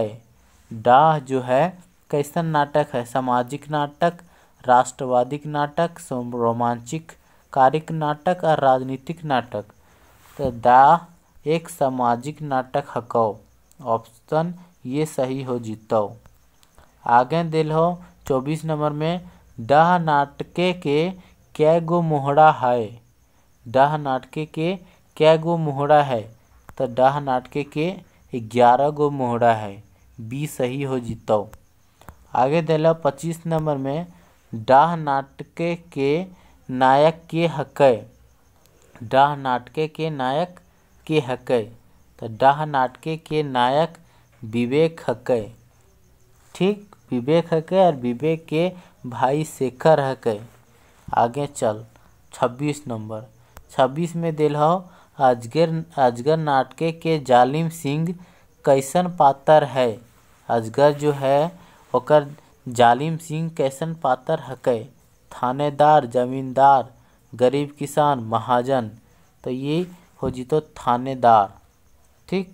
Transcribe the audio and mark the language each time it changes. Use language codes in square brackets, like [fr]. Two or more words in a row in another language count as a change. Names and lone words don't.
[mag] डाह जो है कैसन नाटक है, सामाजिक नाटक, राष्ट्रवादिक नाटक, रोमांचिक कारिक नाटक और राजनीतिक नाटक। तो डाह एक सामाजिक नाटक हको। ऑप्शन ये सही हो जीतो। आगे दिल हो 24 नंबर में डाह नाटके के कै गो मोहरा है। डाह नाटके के कै गो मोहरा है, तो डाह नाटके के 11 गो मोहरा है। बी सही हो जीतो। आगे दिला 25 नंबर में डाह नाटके के नायक के हकै। डाह नाटके के नायक के हकै, तो डाह नाटके के नायक विवेक हकै, ठीक, विवेक हकै, और विवेक के भाई शेखर हकै। आगे चल 26 नंबर, 26 में दिल हो अजगर नाटके के जालिम सिंह कैसन पात्र है। अजगर जो है ओकर जालिम सिंह कैसन पात्र हकै, थानेदार, जमींदार, गरीब किसान, महाजन। तो ये हो जीतो थानेदार, ठीक।